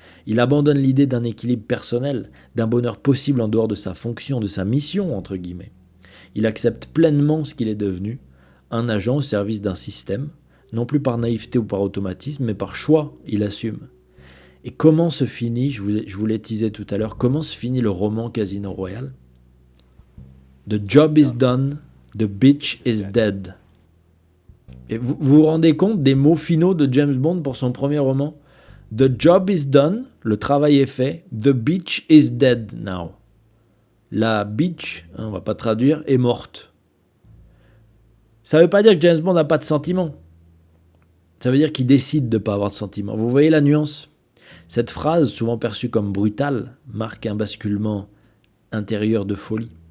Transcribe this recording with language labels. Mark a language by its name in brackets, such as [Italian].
[French] Il abandonne l'idée d'un équilibre personnel, d'un bonheur possible en dehors de sa fonction, de sa mission, entre guillemets. Il accepte pleinement ce qu'il est devenu, un agent au service d'un système, non plus par naïveté ou par automatisme, mais par choix, il assume. Et comment se finit, je vous l'ai teasé tout à l'heure, comment se finit le roman Casino Royale? [English] The job is done, the bitch is dead. [French] Et vous vous rendez compte des mots finaux de James Bond pour son premier roman? [English] The job is done, [French] le travail est fait, [English] the bitch is dead now. [French] La bitch, on va pas traduire, est morte. Ça veut pas dire que James Bond n'a pas de sentiments. Ça veut dire qu'il décide de ne pas avoir de sentiments. Vous voyez la nuance? Cette phrase, souvent perçue comme brutale, marque un basculement intérieur de folie.